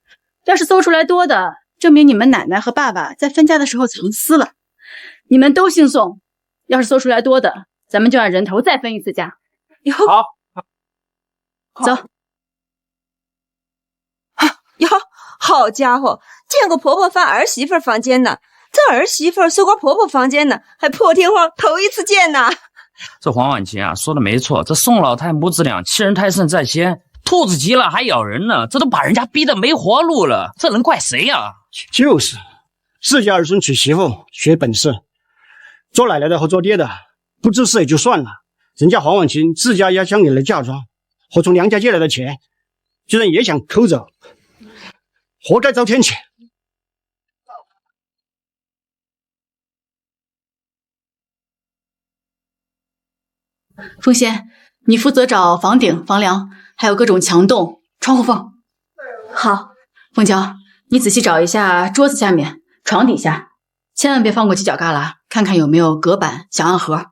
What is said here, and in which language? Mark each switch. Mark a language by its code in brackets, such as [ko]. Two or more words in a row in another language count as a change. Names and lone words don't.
[zh] 要是搜出来多的，证明你們奶奶和爸爸在分家的時候藏私了。你們都姓宋，要是搜出來多的，咱們就按人頭再分一次家。好，走。哟，好家伙，見過婆婆翻兒媳婦房間呢，這兒媳婦搜過婆婆房間呢，還破天荒頭一次見呢。這黃婉晴啊，說的沒錯，這宋老太母子倆欺人太甚在先，兔子急了還咬人呢，這都把人家逼得沒活路了，這能怪誰呀？就是，自家兒孫娶媳婦學本事，做奶奶的和做爹的不知事也就算了，人家黃婉晴自家壓箱裡的嫁妝和從娘家借來的錢，居然也想偷走，活該遭天譴。凤仙，你負責找房頂、房梁，還有各種牆洞、窗戶縫。好，鳳嬌，你仔細找一下桌子下面、床底下，千萬別放過犄角旮旯，看看有沒有隔板、小暗盒。